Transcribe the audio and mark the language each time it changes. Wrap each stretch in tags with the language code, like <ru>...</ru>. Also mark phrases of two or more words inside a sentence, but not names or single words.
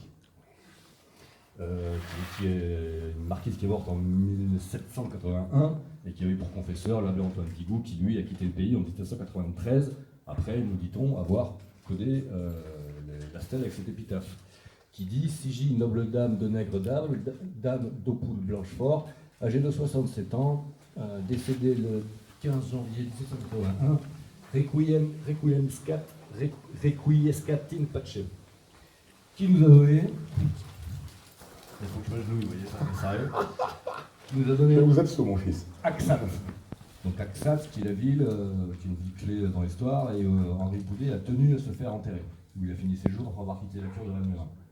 <fr>Qui est une marquise qui est morte en 1781 et qui a eu pour confesseur l'abbé Antoine Pigou, qui lui a quitté le pays en 1793, après, nous dit-on, avoir codé la stèle avec cette épitaphe, qui dit « Sigie, noble dame de Nègre dame d'Aupoul Blanchefort, âgée de 67 ans, décédée le 15 janvier 1781,</fr> <la>requiescat in pace ».</la> <fr>Qui nous a donné... Il faut que je m'agenouille, vous voyez, ça, c'est sérieux. Qui nous a donné Vous êtes sous mon fils. Axat. Donc Axat, qui est la ville, qui est une ville clé dans l'histoire, et Henri Boudet a tenu à se faire enterrer, où il a fini ses jours après avoir quitté la cour de Valmérin.</fr>